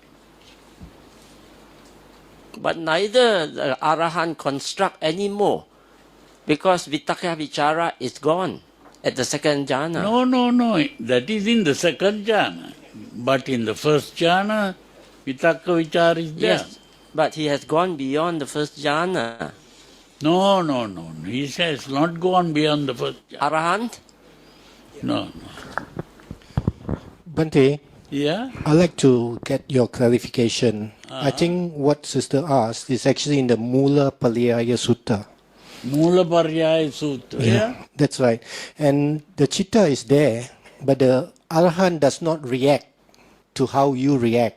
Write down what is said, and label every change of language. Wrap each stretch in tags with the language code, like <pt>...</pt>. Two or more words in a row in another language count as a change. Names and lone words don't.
<en>But neither the Arahant construct any more, because</en> <pi>Vitakka Vichara</pi> <en>is gone at the second jhana. No. That is in the second jhana. But in the first jhana,</en> <pi>Vitakka Vichara</pi> <en>is there. Yes, but he has gone beyond the first jhana. No. He says not gone beyond the first jhana. Arahant? No. Bhante, Yeah? I'd like to get your clarification. I think what sister asked is actually in the Mula Paryaya Sutta. Mula Paryaya Sutta. Yeah? That's right. And the chitta is there, but the Arahant does not react to how you react.</en>